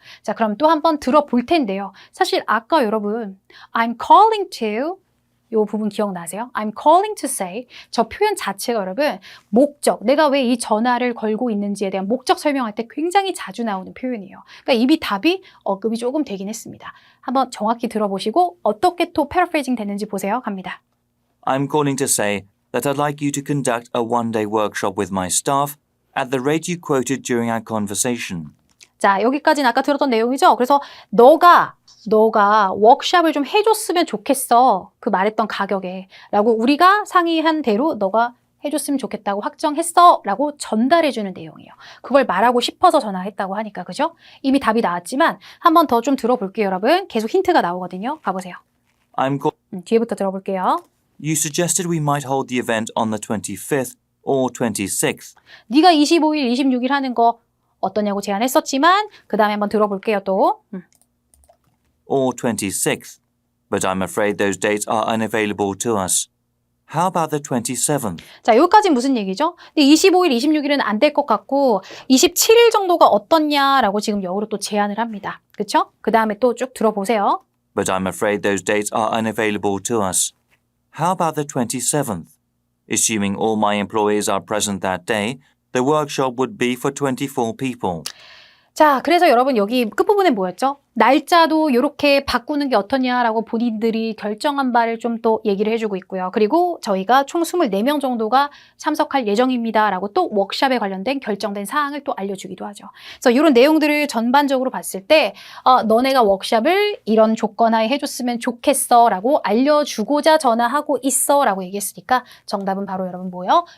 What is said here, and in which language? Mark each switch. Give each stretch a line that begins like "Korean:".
Korean: 자, 그럼 또 한번 들어볼 텐데요. 사실 아까 여러분
English: I'm calling to
Korean: 이 부분 기억나세요?
English: I'm calling to say
Korean: 저 표현 자체가 여러분 목적, 내가 왜 이 전화를 걸고 있는지에 대한 목적 설명할 때 굉장히 자주 나오는 표현이에요. 그러니까 이미 답이 언급이 조금 되긴 했습니다. 한번 정확히 들어보시고 어떻게 또 패러프레이징 되는지 보세요. 갑니다.
English: I'm calling to say that I'd like you to conduct a one-day workshop with my staff at the rate you quoted during our conversation.
Korean: 자, 여기까지는 아까 들었던 내용이죠? 그래서 너가 워크숍을 좀 해줬으면 좋겠어. 그 말했던 가격에. 라고 우리가 상의한 대로 너가 해줬으면 좋겠다고 확정했어. 라고 전달해주는 내용이에요. 그걸 말하고 싶어서 전화했다고 하니까, 그죠? 이미 답이 나왔지만 한 번 더 좀 들어볼게요, 여러분. 계속 힌트가 나오거든요. 가보세요. 뒤에부터 들어볼게요.
English: You suggested we might hold the event on the 25th or 26th.
Korean: 네가 25일, 26일 하는 거 어떠냐고 제안했었지만 그 다음에 한번 들어볼게요, 또.
English: Or 26th. But I'm afraid those dates are unavailable to us. How about the 27th?
Korean: 자, 여기까지 무슨 얘기죠? 근데 25일, 26일은 안 될 것 같고 27일 정도가 어떻냐라고 지금 역으로 또 제안을 합니다. 그렇죠? 그 다음에 또 쭉 들어보세요.
English: But I'm afraid those dates are unavailable to us. How about the 27th? Assuming all my employees are present that day, the workshop would be for 24 people.
Korean: 자, 그래서 여러분 여기 끝부분에 뭐였죠? 날짜도 이렇게 바꾸는 게 어떠냐라고 본인들이 결정한 바를 좀 또 얘기를 해주고 있고요. 그리고 저희가 총 24명 정도가 참석할 예정입니다라고 또 워크숍에 관련된 결정된 사항을 또 알려주기도 하죠. 그래서 이런 내용들을 전반적으로 봤을 때 너네가 워크숍을 이런 조건하에 해줬으면 좋겠어라고 알려주고자 전화하고 있어라고 얘기했으니까 정답은 바로 여러분 뭐예요?